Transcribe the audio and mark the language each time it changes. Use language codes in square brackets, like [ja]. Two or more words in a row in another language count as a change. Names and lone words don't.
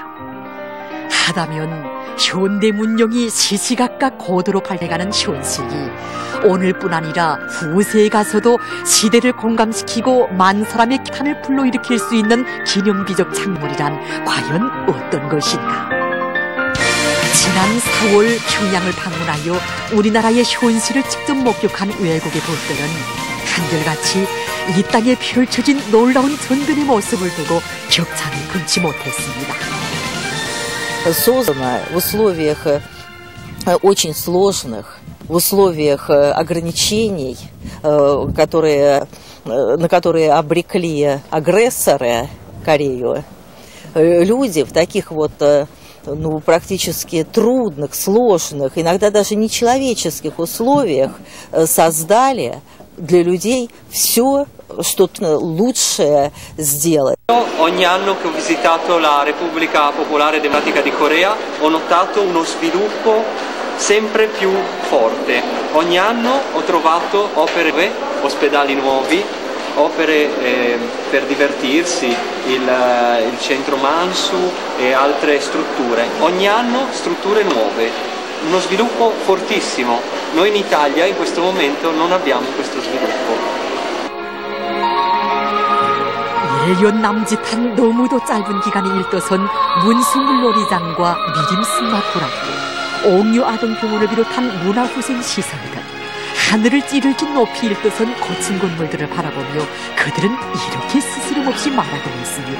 [ko] 하다면 현대 문명이 시시각각 고도로 발달해가는 현실이 오늘뿐 아니라 후세에 가서도 시대를 공감시키고 만 사람의 기탄을 불러일으킬 수 있는 기념비적 작물이란 과연 어떤 것인가? 지난 4월 평양을 방문하여 우리나라의 현실을 직접 목격한 외국의 분들은 한결같이 이 땅에 펼쳐진 놀라운 전변의 모습을 두고 격찬을 금치 못했습니다. [ru] Создано в условиях очень сложных, в условиях ограничений, на которые обрекли агрессоры Корею. Люди в таких вот практически трудных, сложных, иногда даже нечеловеческих условиях создали для людей все, что лучшее сделать. [it] Ogni anno che ho visitato la Repubblica Popolare Democratica di Corea ho notato uno sviluppo sempre più forte. Ogni anno ho trovato opere, ospedali nuovi, opere per divertirsi, il centro Mansu e altre strutture. Ogni anno strutture nuove, uno sviluppo fortissimo. Noi in Italia in questo momento non abbiamo questo sviluppo. [ko] 1년 남짓한 너무도 짧은 기간에 일떠선 문수물놀이장과 미림 승마구락교, 옥류 아동병원을 비롯한 문화후생 시설들, 하늘을 찌르긴 높이 일떠선 거친 건물들을 바라보며 그들은 이렇게 스스럼 없이 말하고 있습니다.